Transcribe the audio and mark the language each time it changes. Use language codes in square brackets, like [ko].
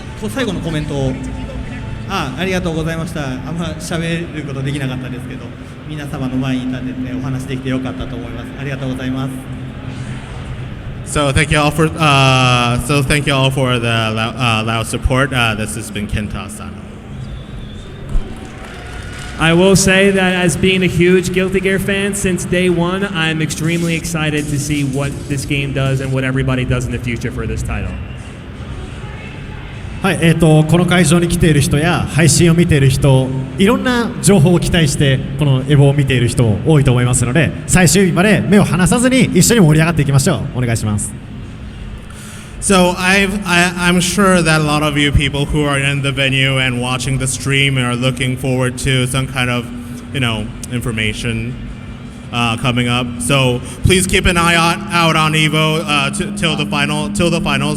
[ja] 最後のコメントをありがとうございました。あんま喋ることできなかったですけど、皆様の前に立ててお話できてよかったと思います。ありがとうございます。 [en] So thank you all for the loud support. This has been Kenta Asano. I will say that as being a huge Guilty Gear fan since day one, I'm extremely excited to see what this game does and what everybody does in the future for this title. [ja] はい、この会場に来ている人や配信を見ている人、いろんな情報を期待してこのエボを見ている人多いと思いますので、最終日まで目を離さずに一緒に盛り上がっていきましょう。お願いします。 [en] So I'm sure that a lot of you people who are in the venue and watching the stream are looking forward to some kind of, information coming up. So please keep an eye out on Evo till the final.